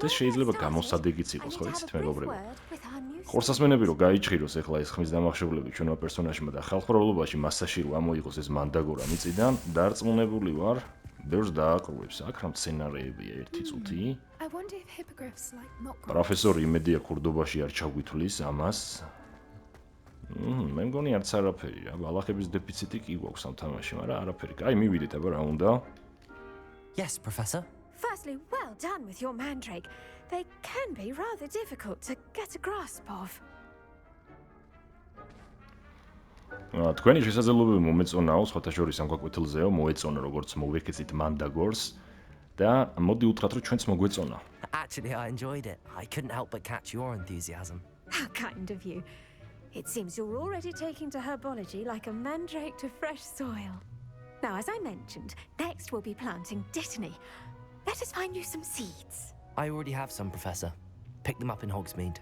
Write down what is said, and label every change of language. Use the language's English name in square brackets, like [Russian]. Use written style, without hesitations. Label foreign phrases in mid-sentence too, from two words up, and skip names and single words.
[Georgian] ეს შეიძლება გამოსადეგიც იყოს, ხო იცით მეგობრებო? ხორსასმენები რო გაიჭიროს ახლა ეს ხმის დამახშობლები ჩვენმა პერსონაჟმა და ხალხმრავლობაში მასაში რო ამოიღოს ეს მანდაგორა მიწიდან, დარწმუნებული ვარ, ბევრს დააკრუებს. აქ რა სცენარეებია ერთი წუთი. [English] I wonder if hippogriffs like mock. [Georgian] პროფესორი იმედია ქურდობაში არ ჩაგვithulis ამას. მე მგონი არც არაფერი რა, ბალახების დეფიციტი კი გვაქვს ამ თამაში, მაგრამ არაფერი. აი მივიდეთ აბა რა უნდა? [English] Yes, Professor. Firstly, well done with your mandrake. They can be rather difficult to get a grasp of. [Georgian] თქვენი შესაძლებლობები მომეწონაო, სხვათა შორის ამ გაკვეთილზეო, მოეწონა როგორც მოვეკეცით მანდაგორს და მოდი უთხრათ რომ ჩვენც მოგვეწონა. [English] Actually, I enjoyed it. I couldn't help but catch your enthusiasm. How kind of you. It seems you're already taking to herbology like a mandrake to fresh soil. Now, as I mentioned, next we'll be planting dittany. Let us find you some seeds. I already have some, Professor. Picked them up in Hogsmeade.